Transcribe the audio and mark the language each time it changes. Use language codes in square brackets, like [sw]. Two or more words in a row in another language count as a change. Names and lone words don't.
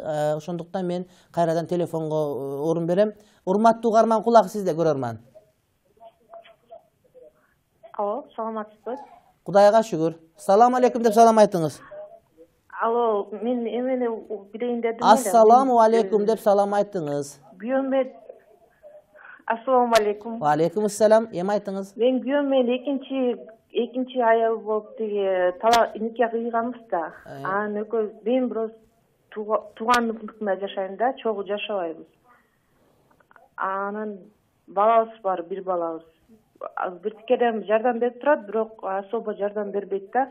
[ky] Ошондуктан мен кайрадан телефонго орун берем. Урматтуу угарман, кулак сизде, көрөрман. Алло, саламатсызбы? Кудайга шүгүр. [ar] سلام عليكم [ky] деп салам айтыңыз. Алло, мен эмени билейин дедим. [ar] السلام عليكم [ky] деп салам айтыңыз. [ar] Күйөөмө السلام عليكم. وعليكم السلام. [ky] Эми айтыңыз. Мен күйөөмө экинчи аял болуп тала никах кыйганбыз да. Анан экөөбүз мен бирок туугандыкта жашайм да, чогуу жашабайбыз. Анан балабыз бар, бир балабыз. Бир тикеден жардам берип турат, бирок особо жардам бербейт да.